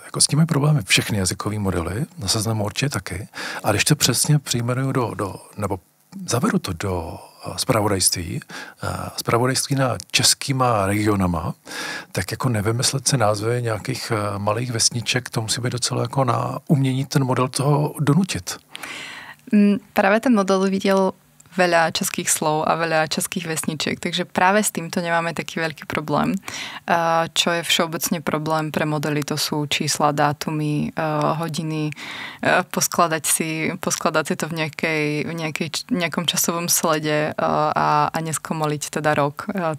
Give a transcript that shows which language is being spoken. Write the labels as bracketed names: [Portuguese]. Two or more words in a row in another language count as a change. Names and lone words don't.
[Czech] Jako s tím mají problémy všechny jazykové modely, na seznamu určitě taky. A když to přesně přijmenuju nebo zavedu to do zpravodajství na českýma regionama, tak jako nevymyslet si názvy nějakých malých vesniček, to musí být docela jako na umění ten model toho donutit. [Slovak] Práve ten model videl veľa českých slov a veľa českých vesničiek, takže práve s týmto nemáme taký veľký problém. Čo je všeobecne problém pre modely, to sú čísla, dátumy, hodiny, poskladať si to v nejakom časovom slede a neskomoliť teda rok.